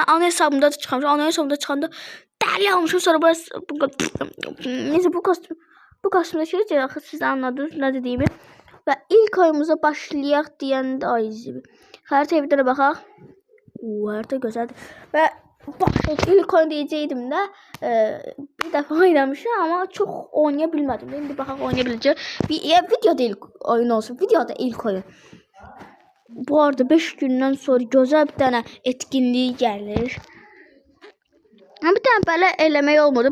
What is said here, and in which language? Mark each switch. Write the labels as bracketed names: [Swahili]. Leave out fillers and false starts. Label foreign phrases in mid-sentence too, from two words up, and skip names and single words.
[Azerbaijani] Ana hesabımda da çıxarmışam. Ana hesabımda çıxanda dəli almışam. Sonra burası neyse bu kostümdə şey deyək, siz anladınız nə dediyimi. Və ilk oyunumuza başlayaq deyəndə xəritəyə bir dənə baxaq. Xəritə gözəldir. [Turkish] Və ilk oyun diyeceydim de bir defa oynamışım ama çok oynayabilmedim. Şimdi bakın oynayabileceğim. Videoda ilk oyun olsun. Videoda ilk oyun. Bu arada 5 [Azerbaijani] gündən sonra [Turkish] güzel bir tane etkinliği gelir. Ama bir tane böyle [Azerbaijani] eləmək olmadı.